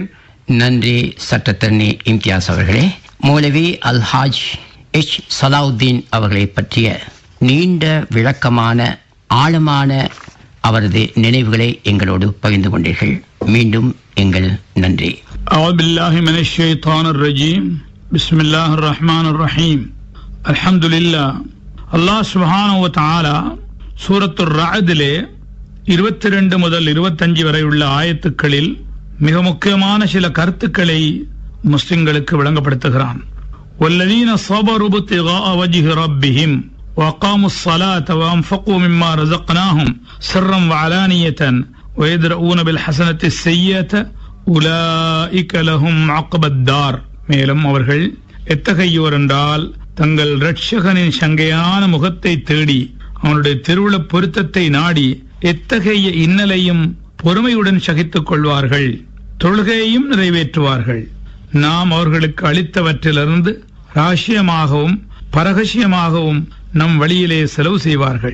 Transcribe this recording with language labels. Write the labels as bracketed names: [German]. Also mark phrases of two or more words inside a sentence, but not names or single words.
[Tamil] நன்றி சட்டத்தரணி இம்தியாஸ் அவர்களே. மௌலவி அல்ஹாஜ் H. சலாவுத்தீன் அவர்களை பற்றிய நீண்ட விளக்கமான ஆழமான அவரது நினைவுகளை எங்களோடு பகிர்ந்து கொண்டீர்கள். மீண்டும் எங்கள் நன்றி. [Arabic] أعوذ بالله من الشيطان الرجيم بسم الله الرحمن الرحيم الحمد لله. الله سبحانه وتعالى [Tamil] சூரத்துர் ரஅதிலே 22 முதல் 25 வரை உள்ள ஆயத்துக்களில் மிக முக்கியமான சில கருத்துக்களை முஸ்லிம்களுக்கு விளங்கப்படுத்துகிறான். [Arabic] والذين صبروا ابتغاء وجه ربهم وأقاموا الصلاة وأنفقوا مما رزقناهم سرا وعلانية ويدرؤون بالحسنة السيئة أولئك لهم عقبى الدار. [Tamil] மேலும் அவர்கள் எத்தகையோர் என்றால் தங்கள் இரட்சகனின் சங்கையான முகத்தை தேடி அவனுடைய திருவுள பொருத்தத்தை நாடி எத்தகைய இன்னலையும் பொறுமையுடன் சகித்துக் கொள்வார்கள், தொழுகையையும் நிறைவேற்றுவார்கள். நாம் அவர்களுக்கு அளித்தவற்றிலிருந்து ரகசியமாகவும் பரகசியமாகவும் நம் வழியிலே செலவு செய்வார்கள்.